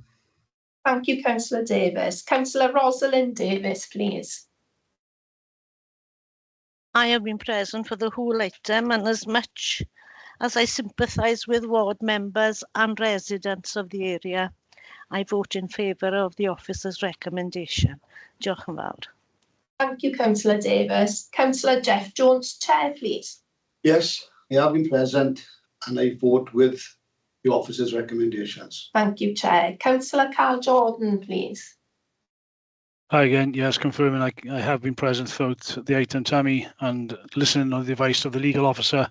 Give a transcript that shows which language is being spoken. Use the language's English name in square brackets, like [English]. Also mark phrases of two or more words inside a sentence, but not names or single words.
[English] Thank you, Councillor Davis. Councillor Rosalind Davis, please. I have been present for the whole item, and as much as I sympathise with ward members and residents of the area, I vote in favour of the officer's recommendation. [Welsh] Diolch yn fawr. [English] Thank you, Councillor Davis. Councillor Jeff Jones, Chair, please. Yes, I have been present and I vote with the officer's recommendations. Thank you, Chair. Councillor Carl Jordan, please. Hi again, yes, confirming I have been present throughout the item, Tammy, and listening to the advice of the legal officer.